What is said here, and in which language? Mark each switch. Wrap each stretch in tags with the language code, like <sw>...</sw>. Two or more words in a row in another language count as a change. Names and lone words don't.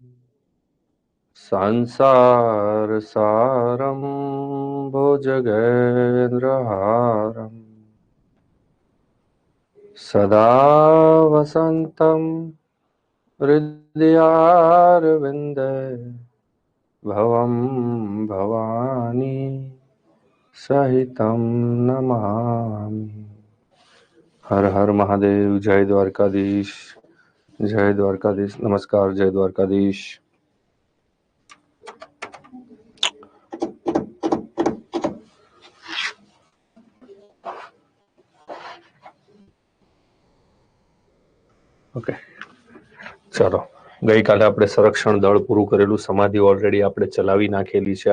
<sa>संसारसारं भुजगेन्द्रहारम् सदा वसन्तं हृदयारविन्दे भवं भवानी सहितं नमामि।</sa> <hi>हर हर महादेव। जय द्वारकाधीश। जय द्वारकाधीश। नमस्कार। जय द्वारकाधीश।</hi> <gu>ઓકે, ચાલો. ગઈકાલે આપણે સંરક્ષણ દળ પૂરું કરેલું, સમાધિ ઓલરેડી આપણે ચલાવી નાખેલી છે.</gu>